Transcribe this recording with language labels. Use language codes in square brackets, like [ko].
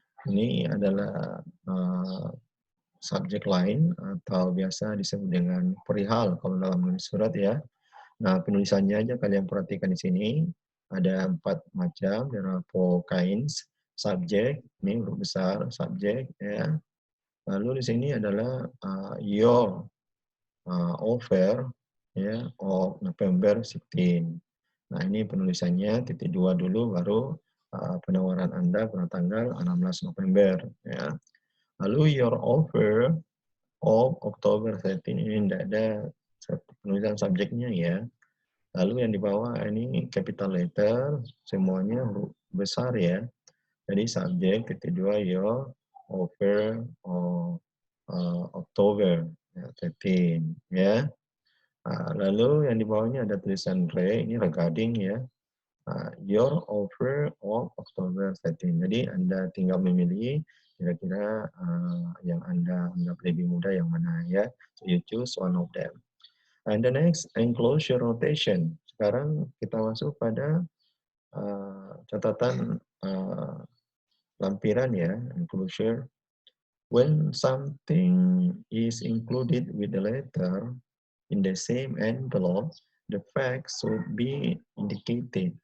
[id] Ini adalah subject line atau biasa disebut dengan perihal kalau dalam menulis surat ya. Nah, penulisannya aja kalian perhatikan di sini. Ada 4 macam, [en] there are 4 kinds. [id] Subject, ini huruf besar, subject, ya. Lalu di sini adalah [en] your offer, [id] ya, of November 16. Nah, ini penulisannya titik 2 dulu, baru penawaran Anda pada tanggal 16 November, ya. Lalu [en] your offer of October 13, [id] ini tidak ada penulisan subjeknya ya. Lalu yang di bawah ini capital letter, semuanya huruf besar ya. Jadi subjek titik 2 [en] your offer of October 13 [id] ya. Lalu yang di bawahnya ada tulisan re, ini regarding ya. [en] Your offer of October 13. [id] Jadi Anda tinggal memilih kira-kira yang Anda anggap lebih mudah yang mana ya. [en] So you choose one of them. And the next, enclosure notation. [id] Sekarang kita masuk pada catatan lampiran ya, enclosure. [en] When something is included with the letter in the same envelope, the fact should be indicated.